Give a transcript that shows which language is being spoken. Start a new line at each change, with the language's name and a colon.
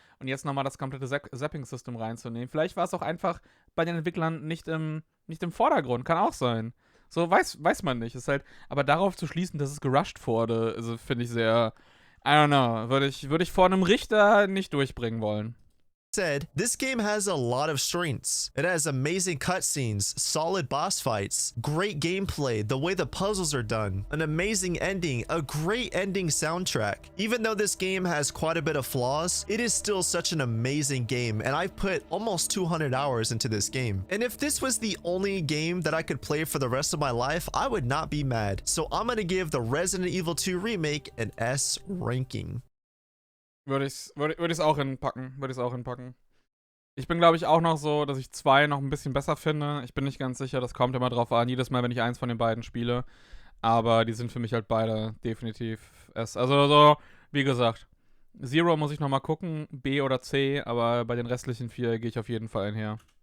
German: Und jetzt nochmal das komplette Zapping-System reinzunehmen. Vielleicht war es auch einfach bei den Entwicklern nicht im Vordergrund. Kann auch sein. So, weiß man nicht. Ist halt, aber darauf zu schließen, dass es gerusht wurde, also finde ich sehr,
English: I don't know,
German: würde ich vor einem Richter nicht durchbringen wollen.
English: Said, this game has a lot of strengths. It has amazing cutscenes, solid boss fights, great gameplay, the way the puzzles are done, an amazing ending, a great ending soundtrack. Even though this game has quite a bit of flaws, it is still such an amazing game, and I've put almost 200 hours into this game. And if this was the only game that I could play for the rest of my life, I would not be mad. So I'm gonna give the Resident Evil 2 Remake an S ranking.
German: Würde ich's auch hinpacken. Ich bin, glaube ich, auch noch so, dass ich 2 noch ein bisschen besser finde. Ich bin nicht ganz sicher, das kommt immer drauf an, jedes Mal, wenn ich eins von den beiden spiele. Aber die sind für mich halt beide definitiv S. Also so, wie gesagt, Zero muss ich noch mal gucken, B oder C, aber bei den restlichen 4 gehe ich auf jeden Fall einher.